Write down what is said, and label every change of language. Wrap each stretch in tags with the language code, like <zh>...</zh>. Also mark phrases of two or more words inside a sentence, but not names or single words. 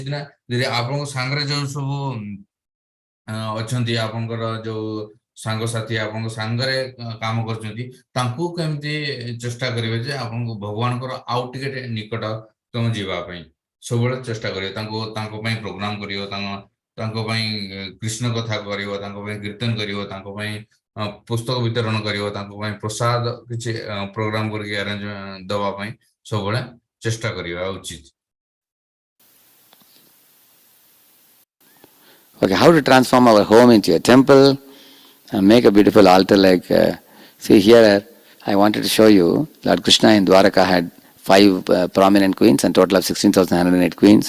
<or>ନା ଯଦି ଆପଣଙ୍କ ସାଙ୍ଗରେ ଯୋଉ ସବୁ ଅଛନ୍ତି ଆପଣଙ୍କର ଯୋଉ ସାଙ୍ଗସାଥି ଆପଣଙ୍କ ସାଙ୍ଗରେ କାମ କରୁଛନ୍ତି ତାଙ୍କୁ କେମିତି ଚେଷ୍ଟା କରିବେ ଯେ ଆପଣଙ୍କୁ ଭଗବାନଙ୍କର ଆଉ ଟିକେ ନିକଟତମ ଯିବା ପାଇଁ ସବୁବେଳେ ଚେଷ୍ଟା କରିବେ ତାଙ୍କ ପାଇଁ ପ୍ରୋଗ୍ରାମ କରିବ ତାଙ୍କ ପାଇଁ କୃଷ୍ଣ କଥା କରିବ ତାଙ୍କ ପାଇଁ କୀର୍ତ୍ତନ କରିବ ତାଙ୍କ ପାଇଁ ପୁସ୍ତକ ବିତରଣ କରିବ ତାଙ୍କ ପାଇଁ ପ୍ରସାଦ କିଛି ପ୍ରୋଗ୍ରାମ କରିକି ଆରେଞ୍ଜ ଦେବା ପାଇଁ ସବୁବେଳେ ଚେଷ୍ଟା କରିବା ଉଚିତ।</or> <en>Okay, how to transform our home into a temple and make a beautiful altar like, see here, I wanted to show you, Lord Krishna in Dwaraka had 5 prominent queens and total of 16,108 queens.</en>